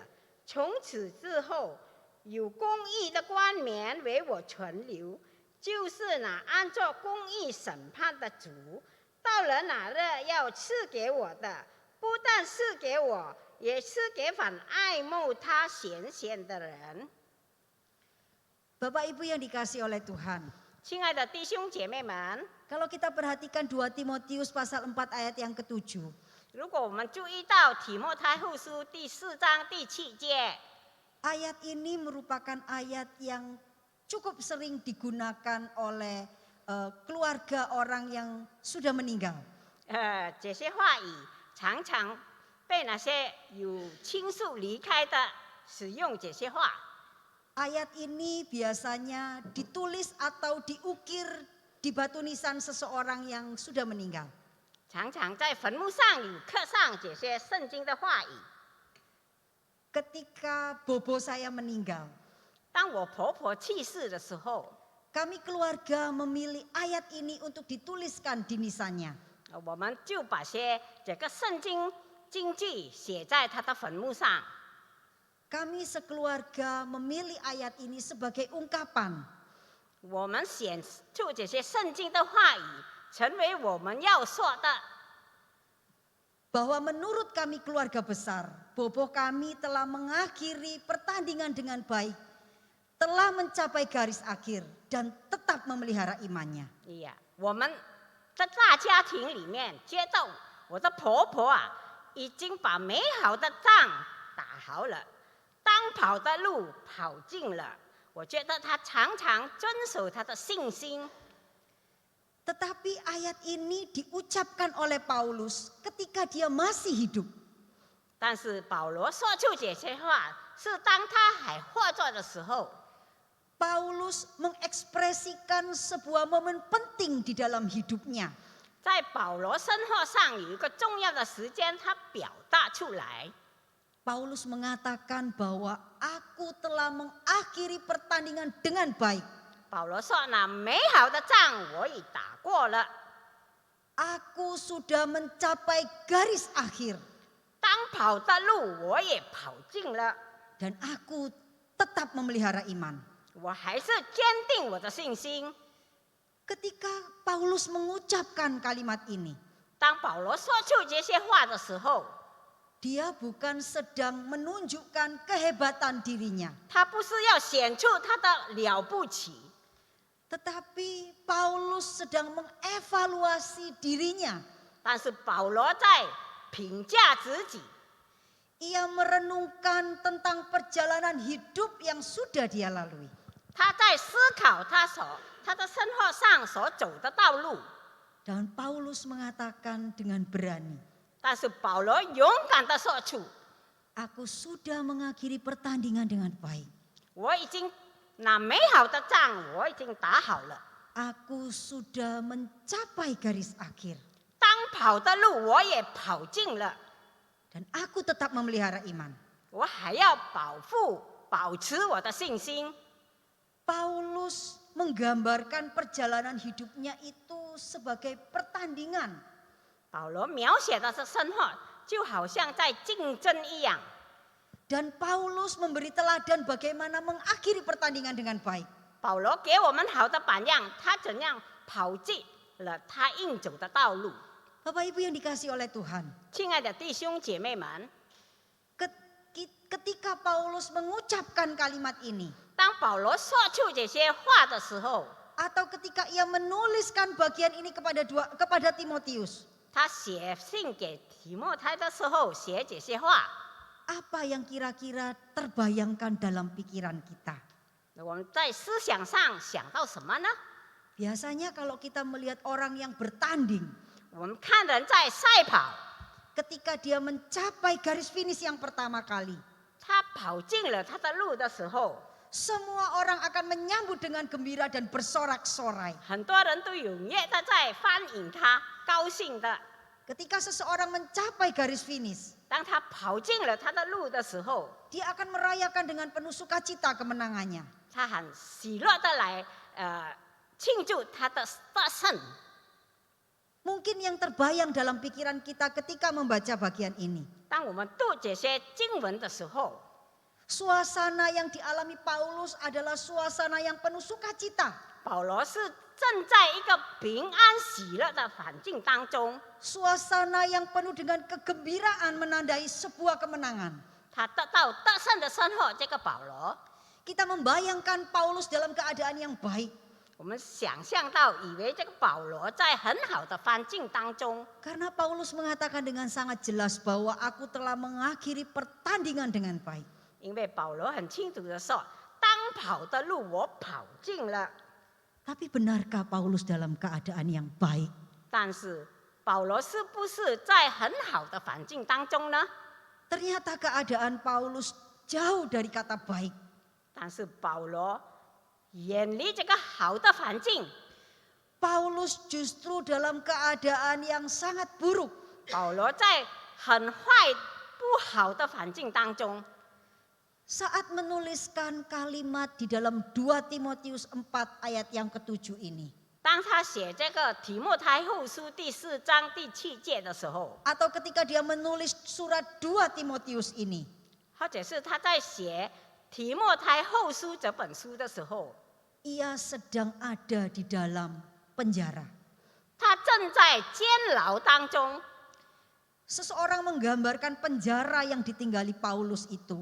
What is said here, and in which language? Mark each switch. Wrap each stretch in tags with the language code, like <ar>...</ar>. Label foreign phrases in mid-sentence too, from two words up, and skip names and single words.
<zh>从此之后，有公义的冠冕为我存留，就是那按照公义审判的主。到了那日要赐给我的，不但赐给我，也赐给凡爱慕他显现的人。</zh> <id>Bapak Ibu yang dikasihi oleh Tuhan.</id> <zh>亲爱的弟兄姐妹们，</zh> <id>Kalau kita perhatikan 2 Timotius pasal 4 ayat yang ke-7.</id> <zh>如果我们注意到提莫太后书第4章第7节，</zh> <id>Ayat ini merupakan ayat yang cukup sering digunakan oleh keluarga orang yang sudah meninggal.</id> <zh>这些话语常常被那些有亲属离开的使用这些话。</zh> <id>Ayat ini biasanya ditulis atau diukir di batu nisan seseorang yang sudah meninggal.</id> <zh>常常在坟墓上有刻上这些圣经的话语。</zh> <id>Ketika bobo saya meninggal,</id> <zh>当我婆婆去世的时候，</zh> <id>kami keluarga memilih ayat ini untuk dituliskan di nisannya.</id> <zh>我们就把这个圣经经句写在他的坟墓上。</zh> <id>Kami sekeluarga memilih ayat ini sebagai ungkapan</id> <zh>我们显出这些圣经的话语，成为我们要说的。</zh> <id>bahwa menurut kami keluarga besar, boboh kami telah mengakhiri pertandingan dengan baik, telah mencapai garis akhir dan tetap memelihara imannya.</id> <zh>呀，我们在大家庭里面觉得我的婆婆啊，已经把美好的仗打好了，当跑的路跑尽了。我觉得她常常遵守她的信心。</zh> <id>Tetapi ayat ini diucapkan oleh Paulus ketika dia masih hidup.</id> <zh>但是保罗说出这些话，是当他还活着的时候。</zh> <id>Paulus mengekspresikan sebuah momen penting di dalam hidupnya.</id> <zh>在保罗生活上有一个重要的时间，他表达出来。</zh> <id>Paulus mengatakan bahwa aku telah mengakhiri pertandingan dengan baik.</id> <zh>保罗说：“那美好的仗我已打过了，</zh> <id>Aku sudah mencapai garis akhir</id> <zh>当跑的路我也跑尽了，</zh> <id>dan aku tetap memelihara iman.</id> <zh>我还是坚定我的信心。”</zh> <id>Ketika Paulus mengucapkan kalimat ini,</id> <zh>当保罗说出这些话的时候，</zh> <id>dia bukan sedang menunjukkan kehebatan dirinya,</id> <zh>他不是要显出他的了不起，</zh> <id>tetapi Paulus sedang mengevaluasi dirinya.</id> <zh>但是保罗在评价自己，</zh> <id>Ia merenungkan tentang perjalanan hidup yang sudah dia lalui.</id> <zh>他在思考他的生活上所走的道路。</zh> <id>Dan Paulus mengatakan dengan berani,</id> <zh>但是保罗勇敢地说出</zh> <id>aku sudah mengakhiri pertandingan dengan baik.</id> <zh>我已经那美好的仗我已经打好了，</zh> <id>Aku sudah mencapai garis akhir.</id> <zh>当跑的路我也跑尽了，</zh> <id>Dan aku tetap memelihara iman.</id> <zh>我还要保持我的信心。</zh> <id>Paulus menggambarkan perjalanan hidupnya itu sebagai pertandingan.</id> <zh>保罗描写的是生活，就好像在竞争一样。</zh> <id>Dan Paulus memberi teladan bagaimana mengakhiri pertandingan dengan baik.</id> <zh>保罗给我们好的榜样，他怎样跑进了他应走的道路。</zh> <id>Bapak Ibu yang dikasihi oleh Tuhan,</id> <zh>亲爱的弟兄姐妹们，</zh> <id>ketika Paulus mengucapkan kalimat ini,</id> <zh>当保罗说出这些话的时候，</zh> <id>atau ketika ia menuliskan bagian ini kepada Timotius,</id> <zh>他写信给提摩太的时候写这些话，</zh> <id>apa yang kira-kira terbayangkan dalam pikiran kita?</id> <zh>我们在思想上想到什么呢？</zh> <id>Biasanya kalau kita melihat orang yang bertanding,</id> <zh>我们看人在赛跑，</zh> <id>ketika dia mencapai garis finish yang pertama kali,</id> <zh>他跑进了他的路的时候，</zh> <id>semua orang akan menyambut dengan gembira dan bersorak-sorai.</id> <zh>很多人都踊跃的在欢迎他，高兴的。</zh> <id>Ketika seseorang mencapai garis finish,</id> <zh>当他跑进了他的路的时候，</zh> <id>dia akan merayakan dengan penuh sukacita kemenangannya.</id> <zh>他很喜乐的来庆祝他的得胜。</zh> <id>Mungkin yang terbayang dalam pikiran kita ketika membaca bagian ini,</id> <zh>当我们读这些经文的时候，</zh> <id>suasana yang dialami Paulus adalah suasana yang penuh sukacita.</id> <zh>保罗是正在一个平安喜乐的环境当中，</zh> <id>Suasana yang penuh dengan kegembiraan menandai sebuah kemenangan.</id> <zh>他得到得胜的生活。这个保罗，</zh> <id>Kita membayangkan Paulus dalam keadaan yang baik.</id> <zh>我们想象到，以为这个保罗在很好的环境当中，</zh> <id>Karena Paulus mengatakan dengan sangat jelas bahwa aku telah mengakhiri pertandingan dengan baik.</id> <zh>因为保罗很清楚的说，当跑的路我跑尽了。</zh> <id>Tapi benarkah Paulus dalam keadaan yang baik?</id> <zh>但是保罗是不是在很好的环境当中呢？</zh> <id>Ternyata keadaan Paulus jauh dari kata baik.</id> <zh>但是保罗远离这个好的环境，</zh> <id>Paulus justru dalam keadaan yang sangat buruk.</id> <zh>保罗在很坏不好的环境当中。</zh> <id>Saat menuliskan kalimat di dalam 2 Timotius 4 ayat yang ke-7 ini.</id> <zh>当当他写这个提莫太后书第4章第7节的时候，</zh> <id>atau ketika dia menulis surat 2 Timotius ini,</id> <zh>或者是他在写提莫太后书这本书的时候，</zh> <id>ia sedang ada di dalam penjara.</id> <zh>他正在监牢当中。</zh> <id>Seseorang menggambarkan penjara yang ditinggali Paulus itu</id>